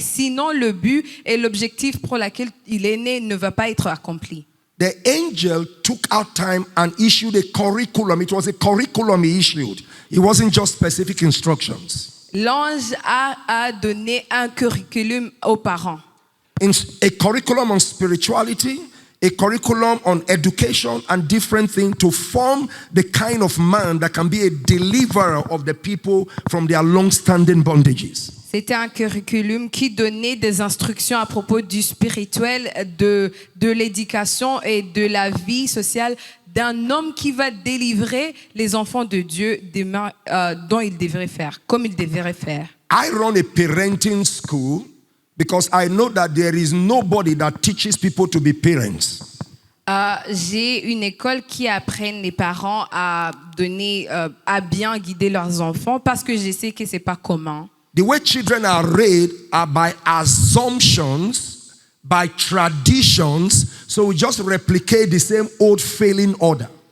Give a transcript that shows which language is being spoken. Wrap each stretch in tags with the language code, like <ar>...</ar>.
<fr>Sinon, le but et l'objectif pour lequel il est né ne va pas être accompli.</fr> <en>The angel took out time and issued a curriculum. It was a curriculum he issued. It wasn't just specific instructions.</en> <fr>L'ange a donné un curriculum aux parents.</fr> <en>A curriculum on spirituality, a curriculum on education and different things to form the kind of man that can be a deliverer of the people from their long-standing bondages.</en> <fr>C'était un curriculum qui donnait des instructions à propos du spirituel, de l'éducation et de la vie sociale d'un homme qui va délivrer les enfants de Dieu dont il devrait faire, comme il devrait faire.</fr> <en>I run a parenting school because I know that there is nobody that teaches people to be parents.</en> <fr>J'ai une école qui apprend les parents à donner, à bien guider leurs enfants parce que je sais que c'est pas commun.</fr> <en>The way children are raised are by assumptions, by traditions, so we just replicate the same old failing order.</en>